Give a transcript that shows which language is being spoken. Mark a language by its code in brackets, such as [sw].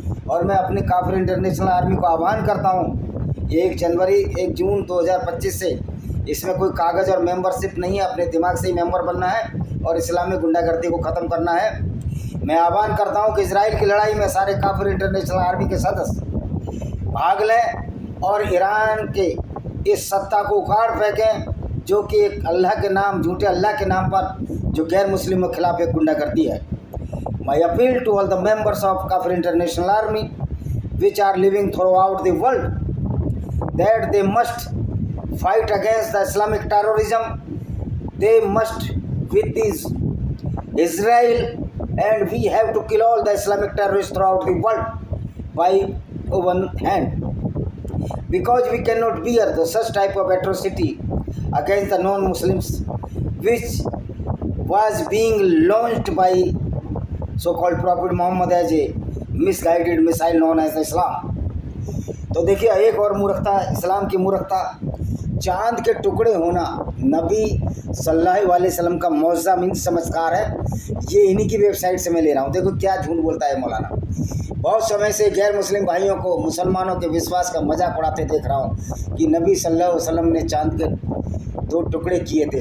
[hi] और मैं अपनी काफिर इंटरनेशनल आर्मी को आह्वान करता हूँ 1 जून 2025 से इसमें कोई कागज़ और मेंबरशिप नहीं है, अपने दिमाग से ही मेंबर बनना है और इस्लामी गुंडागर्दी को ख़त्म करना है। मैं आह्वान करता हूँ कि इजराइल की लड़ाई में सारे काफिर इंटरनेशनल आर्मी के सदस्य भाग लें और ईरान के इस सत्ता को उखाड़ फेंकें जो कि एक अल्लाह के नाम, झूठे अल्लाह के नाम पर जो गैर मुस्लिमों के खिलाफ एक गुंडागर्दी है। [en] My appeal to all the members of Kafir International Army which are living throughout the world that they must fight against the Islamic terrorism. They must with this Israel, and we have to kill all the Islamic terrorists throughout the world by one hand, because we cannot bear the such type of atrocity against the non-Muslims which was being launched by so-called Prophet Muhammad as a misguided missile known as Islam. [hi] तो देखिए एक और मूर्खता, इस्लाम की मूर्खता, चांद के टुकड़े होना नबी सल्लल्लाहु अलैहि वसल्लम का मौजज़ा मीन चमत्कार है। ये इन्हीं की वेबसाइट से मैं ले रहा हूँ। देखो क्या झूठ बोलता है मौलाना। बहुत समय से गैर मुस्लिम भाइयों को मुसलमानों के विश्वास का मजाक उड़ाते देख रहा हूँ कि नबी सल्लल्लाहु अलैहि वसल्लम ने चांद के 2 टुकड़े किए थे।